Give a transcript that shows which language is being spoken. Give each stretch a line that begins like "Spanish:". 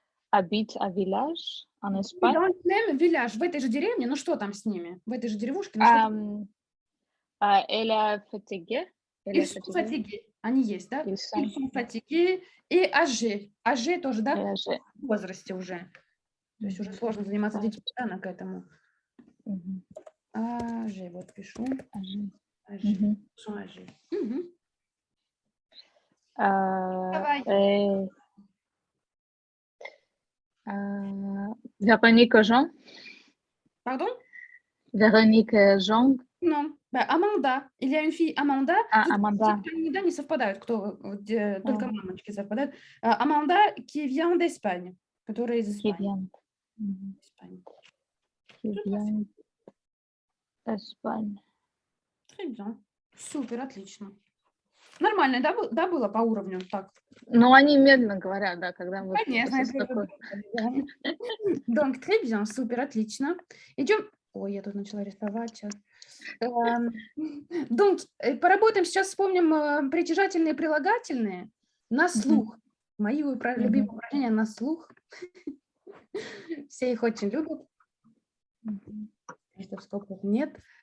French: Habitent à village en Espagne. Dans le même village,
Russian: в этой же деревне, ну что там с ними? В этой же деревушке?
French: Elle est fatiguée. Ils sont fatigués.
Russian: Они есть, да?
French: Ils sont fatigués et âgés.
Russian: Âgés тоже, да? В возрасте уже. То есть уже сложно заниматься детьми, да, к этому. Âgés, вот пишу.
French: Âgés. Sont âgés. Véronique Jean. Pardon? Véronique Jean. Non. Amanda. Il y a une fille, Amanda. Amanda.
Russian: Никогда не совпадают, только мамочки совпадают.
French: Amanda qui vient d'Espagne,
Russian: которая из Испании.
French: Qui vient d'Espagne. Très bien.
Russian: Супер, отлично. Нормально, да, было по уровню? Так. Но они медленно говорят, да, когда мы... Конечно, что-то это такое.
French: Donc, très bien,
Russian: супер, отлично. Идем. Ой, я тут начала рисовать сейчас. Donc, поработаем сейчас, вспомним притяжательные и прилагательные на слух. Мои любимые упражнения на слух. Все их очень любят. Что в скобках нет.